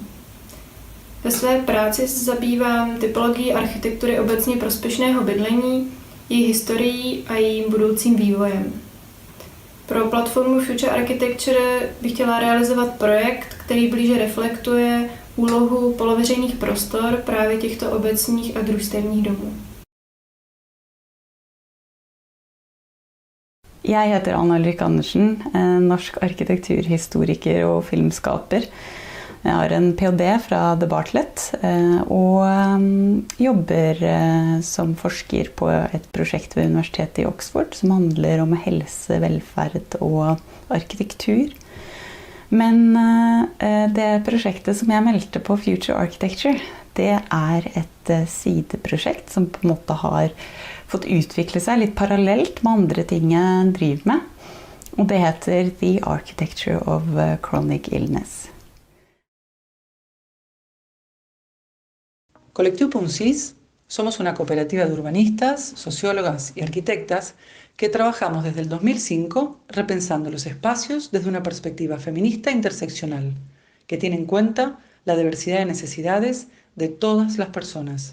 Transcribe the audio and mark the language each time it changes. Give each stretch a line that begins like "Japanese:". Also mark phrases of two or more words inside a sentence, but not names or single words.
Czech: Ve své práci se zabývám typologií architektury obecně prospěšného bydlení, její historií a jejím budoucím vývojem. Pro platformu Future Architecture bych chtěla realizovat projekt, který blíže reflektuje úlohu poloveřejných prostor právě těchto obecních a družstevních domů.
Norwegian: Jeg heter Anna-Ulrik Andersen, norsk arkitekturhistoriker og filmskaper. Jeg har en PhD fra De Bartlet og jobber som forsker på et prosjekt ved Universitetet i Oxford som handler om helse, velferd og arkitektur. Men det prosjektet som jeg meldte på Future Architecture, det et sideprosjekt som på en måte har fått utvikle seg litt parallelt med andre ting jeg driver med. Og det heter The Architecture of Chronic Illness.
Spanish: Colectivo.cis somos una cooperativa de urbanistas, sociólogas y arquitectas que trabajamos desde el 2005 repensando los espacios desde una perspectiva feminista e interseccional, que tiene en cuenta la diversidad de necesidades de todas las personas.